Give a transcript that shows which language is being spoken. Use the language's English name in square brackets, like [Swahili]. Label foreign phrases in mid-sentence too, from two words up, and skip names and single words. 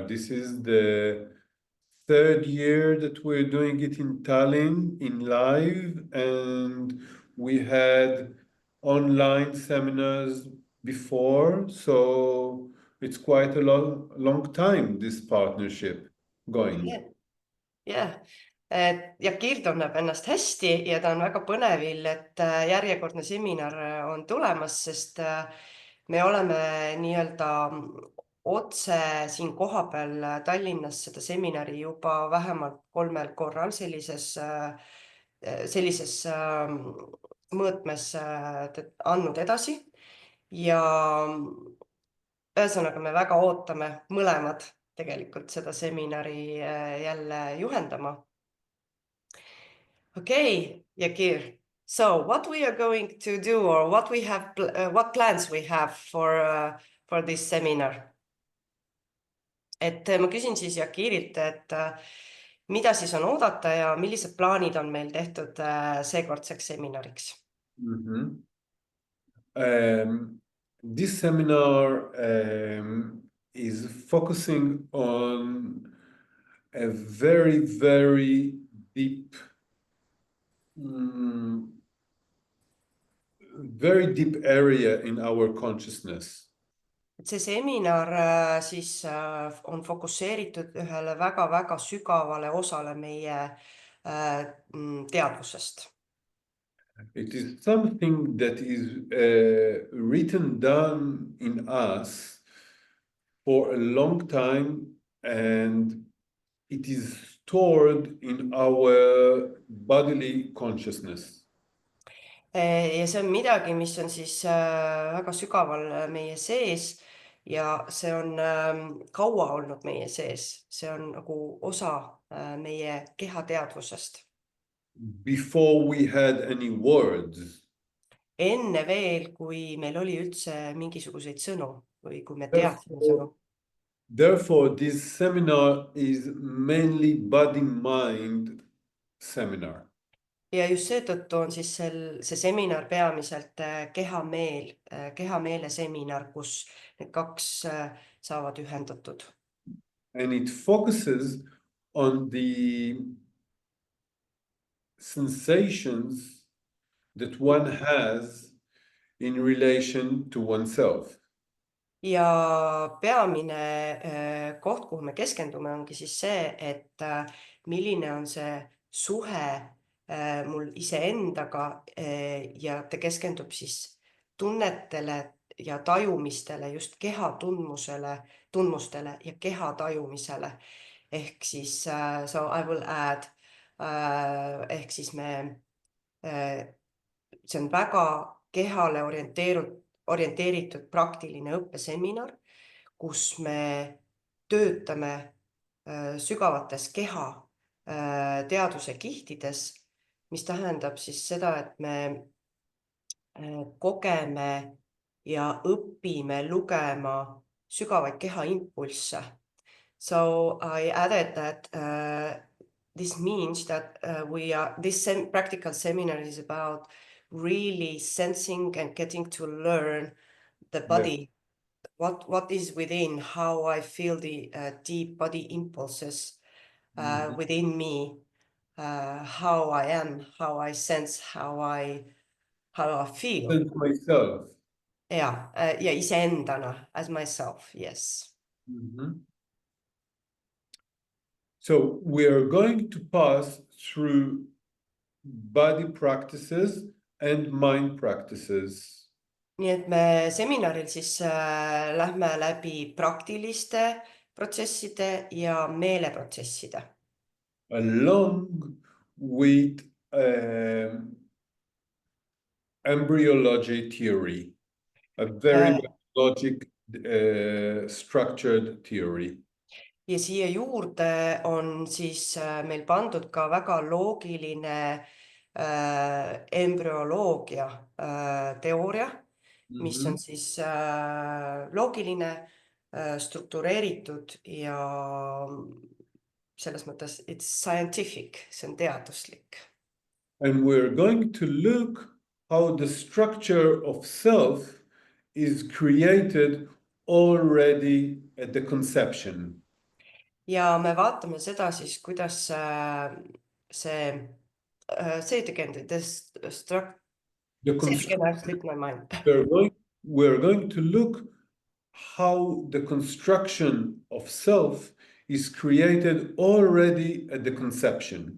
[English] This is the 3rd year that we're doing it in Tallinn in live, and we had online seminars before, so it's quite a long time, this partnership going. Yeah. [Estonian] Jakir tunneb ennast hästi ja ta on väga põnevil, et järjekordne seminar on tulemas, sest me oleme nii-öelda otse siin kohapeal Tallinnas seda seminari juba vähemalt 3 korral sellises mõõtmes andnud edasi ja ühesõnaga me väga ootame mõlemad tegelikult seda seminari jälle juhendama. [English] Okay, Jakir. So what we are going to do or what plans we have for this seminar? [Estonian] Et ma küsin siis Jakirilt, et mida siis on oodata ja millised plaanid on meil tehtud seekordseks seminariks? Mhm. [English] This seminar is focusing on a very, very deep, very deep area in our consciousness. [Estonian] Et see seminar siis on fokusseeritud ühele väga-väga sügavale osale meie teadvusest. [English] It is something that is written down in us for a long time, and it is stored in our bodily consciousness. [Estonian] Ja see on midagi, mis on siis väga sügaval meie sees ja see on kaua olnud meie sees. See on nagu osa meie kehateadvusest. [English] Before we had any words. [Estonian] Enne veel, kui meil oli üldse mingisuguseid sõnu või kui me teadsime sõnu. [English] Therefore, this seminar is mainly body-mind seminar. [Estonian] Ja just seetõttu on siis see seminar peamiselt keha-meele seminar, kus need kaks saavad ühendatud. [English] And it focuses on the sensations that one has in relation to oneself. [Estonian] Ja peamine koht, kuhu me keskendume, ongi siis see, et milline on see suhe mul iseendaga ja ta keskendub siis tunnetele ja tajumistele, just keha tundmustele ja keha tajumisele. Ehk siis, [English] so I will add, [Estonian] ehk siis see on väga kehale orienteeritud praktiline õppeseminar, kus me töötame sügavates keha teadvuse kihtides, mis tähendab siis seda, et me kogeme ja õpime lugema sügavaid kehaimpulsse. [English] So I added that this means that this practical seminar is about really sensing and getting to learn the body, what is within, how I feel the deep body impulses within me, how I am, how I sense, how I feel. Sense myself. [Estonian] Ja iseendana, [English] as myself, yes. So we are going to pass through body practices and mind practices. [Estonian] Nii et me seminaril siis lähme läbi praktiliste protsesside ja meeleprotsesside. [English] Along with embryology theory, a very logic structured theory. [Estonian] Ja siia juurde on siis meil pandud ka väga loogiline embrüoloogia teooria, mis on siis loogiline, struktureeritud ja selles mõttes [English] it's scientific, [Estonian] see on teaduslik. [English] And we're going to look how the structure of self is created already at the conception. [Estonian] Ja me vaatame seda siis, kuidas [English] say it again, We're going to look how the construction of self is created already at the conception.